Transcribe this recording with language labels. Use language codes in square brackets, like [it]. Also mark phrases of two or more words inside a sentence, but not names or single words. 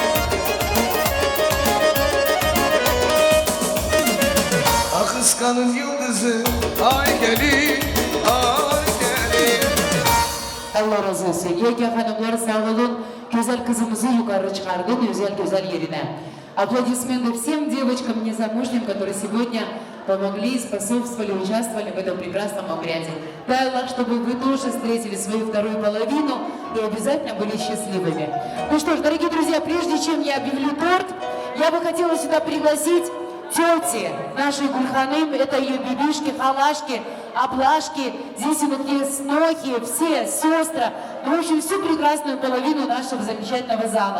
[tr] Akıskanın yıldızı. Ay gelin, ay gelin. Allah razı olsun. Yenge hanımlar sağ olun. Güzel kızımızı yukarı çıkardın güzel yerine. [ru] Аплодисменты всем девочкам незамужним, которые сегодня помогли, способствовали, участвовали в этом прекрасном обряде. Дай Аллах, чтобы вы тоже встретили свою вторую половину и обязательно были счастливыми. Ну что ж, дорогие друзья, прежде чем я объявлю торт, я бы хотела сюда пригласить тети нашей Гульханым, это ее бибишки, халашки, облашки, здесь вот есть снохи, все, сестры, ну, в общем, всю прекрасную половину нашего замечательного зала.